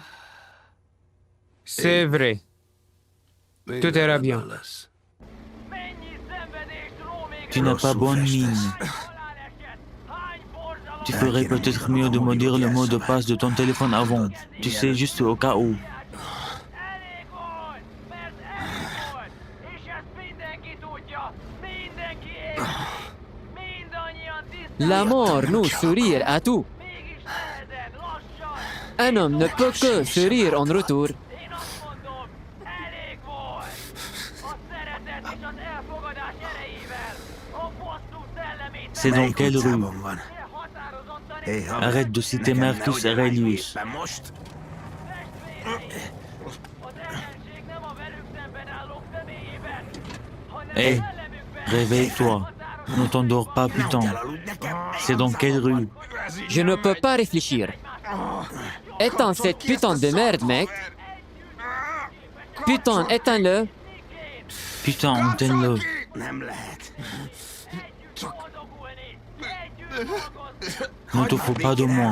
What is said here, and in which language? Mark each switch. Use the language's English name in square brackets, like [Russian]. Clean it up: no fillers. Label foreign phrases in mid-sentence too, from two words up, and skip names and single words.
[French] C'est vrai. Tout ira bien. Tu n'as pas bonne mine. Tu ferais peut-être mieux de me dire le mot de passe de ton téléphone avant. Tu sais, juste au cas où. [Hungarian] Elég volt! Mert elég volt! És ezt mindenki tudja! Mindenki érti! Mindannyian tisztán... [French] La mort nous sourire à tout. [Hungarian] Mégis nehezed, lassan! [French] Un homme ne peut que sourire en retour. [Hungarian] Én azt mondom, elég volt! A szeretet és az elfogadás erejével! A bosszú szellemét... [French] C'est dans quelle rue? [Hungarian] Határozottan [French] Arrête de citer Marcus Aurelius. [Hungarian] az ellenség nem a velük szemben állók személyében, hanem [French] Hé, [Hungarian] szellemükben. [French] réveille-toi. Ne t'endors pas, putain. C'est dans quelle rue? Je ne peux pas réfléchir. Éteins cette putain de merde, mec. Putain, éteins-le. Putain, Antenlo. Ne te fous pas de moi.